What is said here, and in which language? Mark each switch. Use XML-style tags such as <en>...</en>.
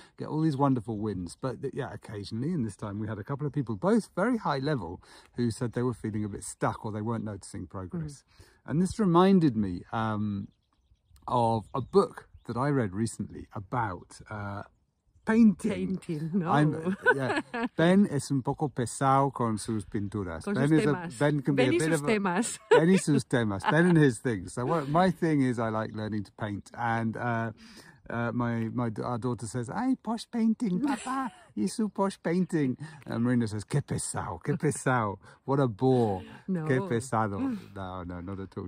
<en>Get all these wonderful wins. But yeah, occasionally, and this time we had a couple of people, both very high level, who said they were feeling a bit stuck or they weren't noticing progress. And this reminded me of a book that I read recently about painting. No.</en> <es>Ben es un poco pesado con sus pinturas. Con sus temas.</es> <en>Ben can be a bit of</en> <es>temas. Ben y sus temas.</es> <en>Ben and his things. So my thing is I like learning to paint, and our daughter says, "Ay, posh painting, papa, y su posh painting." And Marina says,</en> <es>"Qué pesado,</es> <en>what a bore,</en> <es>no. Qué pesado."</es> <en>No, not at all.</en>